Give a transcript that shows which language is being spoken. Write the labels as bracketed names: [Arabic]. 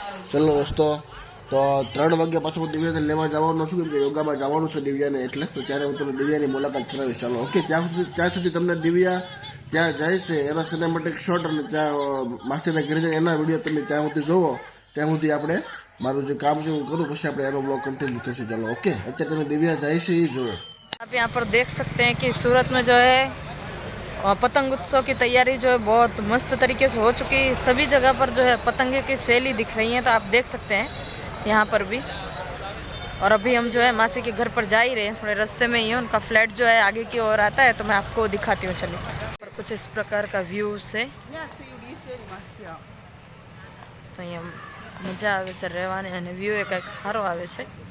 [Gujarati] ચલો દોસ્તો, તો 3 વાગે પાછું હું દિવ્યાને લેવા જવાનો છું, કેમ કે યોગામાં જવાનું છે દિવ્યાને, એટલે તો ત્યારે હું તમને દિવ્યાની મુલાકાત કરાવીશ. ચાલો ઓકે. ત્યાં સુધી તમને દિવ્યા ત્યાં જાય છે એના સિનેમેટિક શોટ અને ત્યાં માસીના ઘરે જાય એના વિડીયો તમે ત્યાં સુધી જોવો. ત્યાં સુધી આપણે મારું જે કામ છે હું કરું, પછી આપણે એનો બ્લોગ [Hindi] कंटिन्यू करते चलो ओके. अच्छा तुम्हें दिव्या जाए से ही जो आप यहाँ पर देख सकते हैं कि सूरत में जो है पतंग उत्सव की तैयारी जो है बहुत मस्त तरीके से हो चुकी है. सभी जगह पर जो है पतंगे की सैली दिख रही है, तो आप देख सकते हैं यहाँ पर भी. और अभी हम जो है मासी के घर पर जा ही रहे हैं, थोड़े रास्ते में ही है. उनका फ्लैट जो है आगे की ओर आता है, तो मैं आपको दिखाती हूँ. चलिए. और कुछ इस प्रकार का व्यू है. [Gujarati] તો અહીંયા મજા આવે છે રહેવાની અને વ્યૂ એ કંઈક સારો આવે છે.